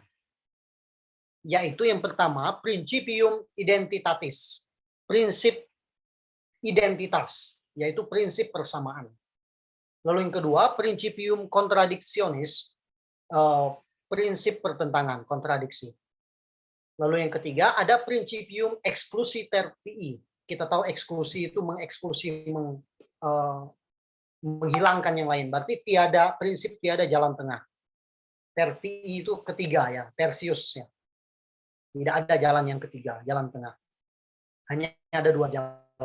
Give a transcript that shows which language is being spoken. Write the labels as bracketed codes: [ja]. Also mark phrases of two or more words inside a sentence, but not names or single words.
[id] Yaitu yang pertama, [la] principium identitatis. [id] Prinsip identitas, yaitu prinsip persamaan. Lalu yang kedua, [la] principium contradictionis, [id] prinsip pertentangan, kontradiksi. Lalu yang ketiga, ada [la] principium exclusi tertii. [id] Kita tahu eksklusi itu mengeksklusi, menghilangkan yang lain. Berarti prinsip tiada jalan tengah. Tertii itu ketiga, ya, tertius, ya. Tidak ada jalan yang ketiga, jalan tengah. Hanya ada 2 jalan.